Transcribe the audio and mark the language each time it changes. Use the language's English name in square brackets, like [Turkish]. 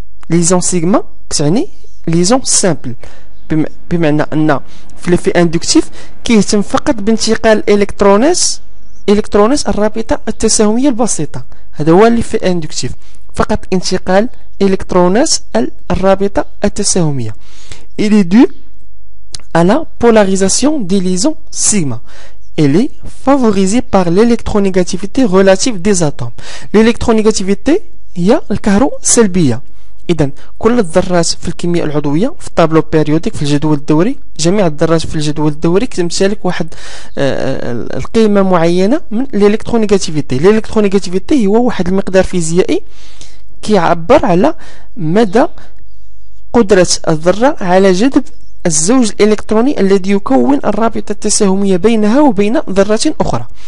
[Arabic] ليزون سيغما كتعني ليزون سامبل، بمعنى أن في ليفي اندكتيف كيهتم فقط بانتقال الكترونات الرابطة التساهمية البسيطة. هذا هو ليفي اندكتيف، فقط انتقال الكترونات الرابطة التساهمية. [French] Il est dû à la polarisation des liaisons sigma. Elle est favorisée par l'électronégativité relative des atomes. [Arabic] l'électronégativité هي الكهروسلبية. إذا كل الذرات في الكيمياء العضوية في الطابلو بيريوديك في الجدول الدوري، جميع الذرات في الجدول الدوري كتمتلك واحد القيمة معينة من الإلكترونيغاتيفيتي. الإلكترونيغاتيفيتي هو واحد المقدار فيزيائي كيعبر على مدى قدرة الذرة على جذب الزوج الإلكتروني الذي يكون الرابطة التساهمية بينها وبين ذرة أخرى.